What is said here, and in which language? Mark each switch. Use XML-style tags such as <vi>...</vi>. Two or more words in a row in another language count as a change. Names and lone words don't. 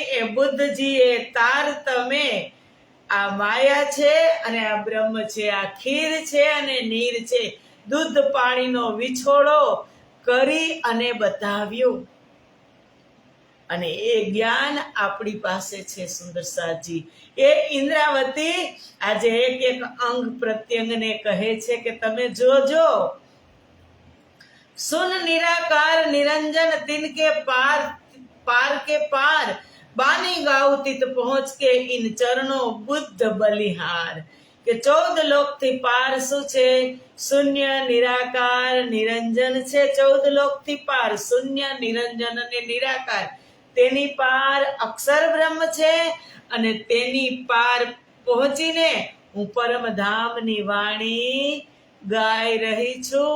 <gu>એ બુદ્ધજીએ તારતમે આ માયા છે અને આ બ્રહ્મ છે, આ ખીર છે અને નીર છે, દૂધ પાણીનો વિછોડો કરી અને બતાવ્યું. અને એ જ્ઞાન આપણી પાસે છે સુંદરસાજી. એ ઇન્દ્રાવતી આજે એક એક અંગ પ્રત્યંગને કહે છે કે તમે જોજો, સુન નિરાકાર નિરંજન</gu> <hi>तिनके पार पार के पार बानी गाऊ तित पहुंच के इन चरणों बुद्ध बलिहार.</hi> <gu>કે 14 લોક થી પાર શું છે? શૂન્ય નિરાકાર નિરંજન છે. 14 લોક થી પાર શૂન્ય નિરંજન અને નિરાકાર, તેની પાર અક્ષર બ્રહ્મ છે અને તેની પાર પહોંચીને હું પરમધામની વાણી ગાઈ રહી છું.</gu>